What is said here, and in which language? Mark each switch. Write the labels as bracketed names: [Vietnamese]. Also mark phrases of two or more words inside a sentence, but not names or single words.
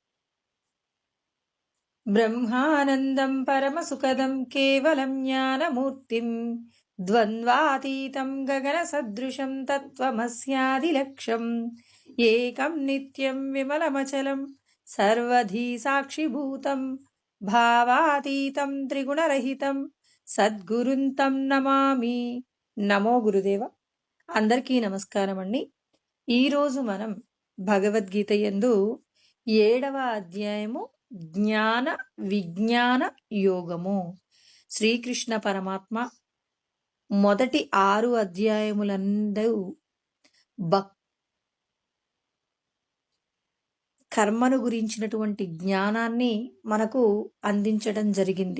[Sanskrit] ब्रह्मानन्दं परमसुखदं केवलं ज्ञानमूर्तिं द्वन्द्वातीतं गगनसदृशं तत्त्वमस्यादिलक्ष्यम् एकं नित्यं विमलमचलं सर्वधी साक्षिभूतं भावातीतं त्रिगुणरहितं సద్గురుం తం నమామి. [Telugu] నమో గురుదేవ. అందరికీ నమస్కారం అండి. ఈరోజు మనం భగవద్గీత యందు 7వ అధ్యాయము జ్ఞాన విజ్ఞాన యోగము. శ్రీకృష్ణ పరమాత్మ మొదటి 6 అధ్యాయములందు కర్మను గురించినటువంటి జ్ఞానాన్ని మనకు అందించడం జరిగింది.